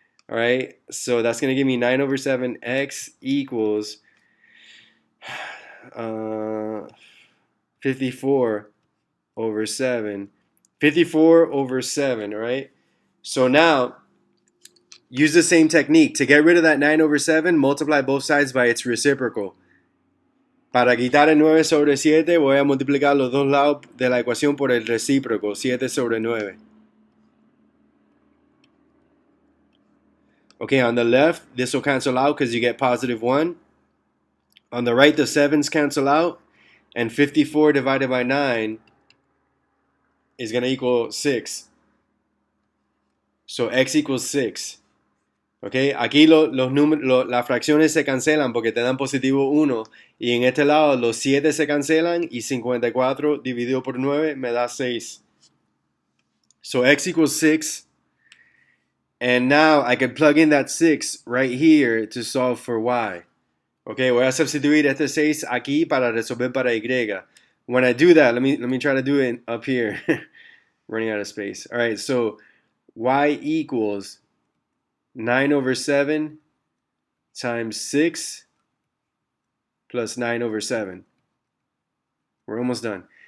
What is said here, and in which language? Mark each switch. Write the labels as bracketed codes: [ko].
[en] All right, so that's going to give me 9 over 7x equals 54 over 7. 54 over 7, all right? So now, use the same technique. To get rid of that 9 over 7, multiply both sides by its reciprocal. [es] Para quitar el 9 sobre 7, voy a multiplicar los dos lados de la ecuación por el recíproco, 7 sobre 9. [en] Okay, on the left, this will cancel out because you get positive 1. On the right, the 7s cancel out. And 54 divided by 9 is going to equal 6. So x equals 6. [es] Okay, aquí las fracciones se cancelan porque te dan positivo 1. Y en este lado los 7 se cancelan y 54 dividido por 9 me da 6. [en] So x equals 6. And now I can plug in that 6 right here to solve for y. [es] Okay, voy a sustituir este 6 aquí para resolver para y. [en] When I do that, let me try to do it up here. Running out of space. All right, so y equals 9 over 7 times 6 plus 9 over 7. We're almost done.